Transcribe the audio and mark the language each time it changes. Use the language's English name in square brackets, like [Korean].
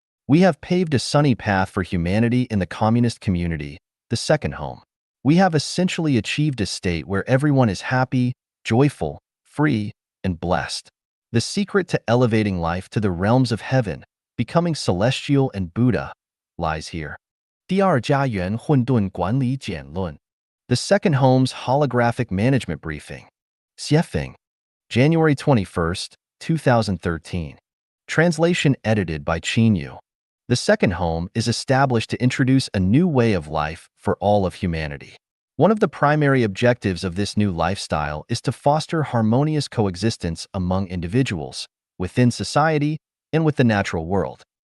[English] We have paved a sunny path for humanity in the communist community, the second home. We have essentially achieved a state where everyone is happy, joyful, free, and blessed. The secret to elevating life to the realms of heaven, becoming celestial and Buddha, lies here. [Chinese] 第二家园混沌管理简论 [English] The second home's holographic management briefing. Xiefeng, January 21st, 2013. Translation edited by Qinyu. The second home is established to introduce a new way of life for all of humanity. One of the primary objectives of this new lifestyle is to foster harmonious coexistence among individuals, within society, and with the natural world.